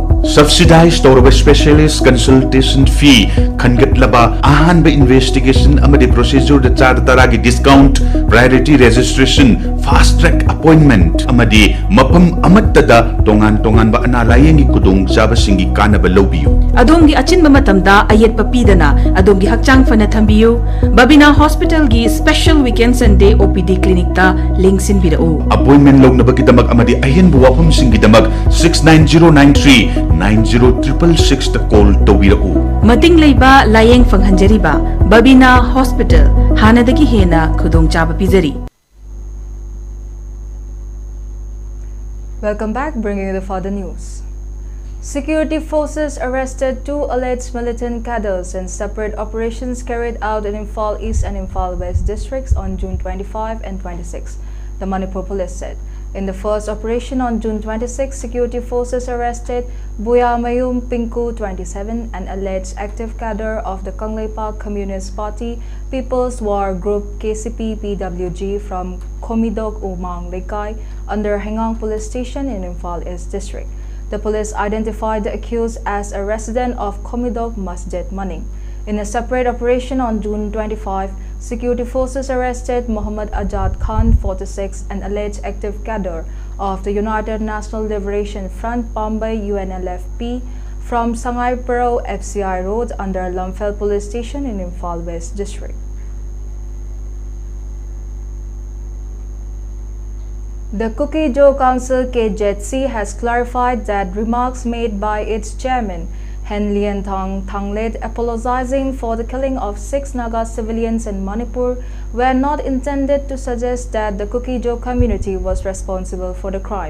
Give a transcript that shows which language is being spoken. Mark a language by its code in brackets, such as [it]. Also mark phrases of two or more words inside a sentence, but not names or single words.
[mni] subsidized tawba [en] specialist consultation fee [mni] khangatlaba ahanba investigation amadi procedure da char taragi discount [en] priority registration fast track appointment [mni] amadi mapam amattada tongan ba analayengi kudong chaba singi kanaba lobiyu adongi achinba matamda ayetpa pidana adongi hakchang fana thambiyu Babina Hospital gi [en] special weekend Sunday OPD clinic [mni] ta linksin birao appointment lognaba kidamak amadi ayen buwapam singi damak 69093 90666 ta call tawirao mating leiba layeng fanghanjariba Babina Hospital hanadagi hena khudong chaba pizari [en] Welcome back, bringing you the further news. Security forces arrested 2 alleged militant cadres in separate operations carried out in Imphal East and Imphal West districts on June 25 and 26, the Manipur police said. In the first operation on June 26, security forces arrested Buya Mayum Pinku, 27, an alleged active cadre of the Kanglei Park Communist Party People's War Group KCP-PWG from Komidok Umang Lekai under Hengang Police Station in Imphal East District. The police identified the accused as a resident of Komidok Masjid Maning. In a separate operation on June 25, security forces arrested Muhammad Ajad Khan, 46, an alleged active cadre of the United National Liberation Front Pambai UNLFP from Sangai Paro FCI Road under Lumfel Police Station in Imphal West District. The Kuki-Jo Council KJC has clarified that remarks made by its chairman, Henlian Thanglet, apologizing for the killing of 6 Naga civilians in Manipur were not intended to suggest that the Kuki-Jo community was responsible for the crime.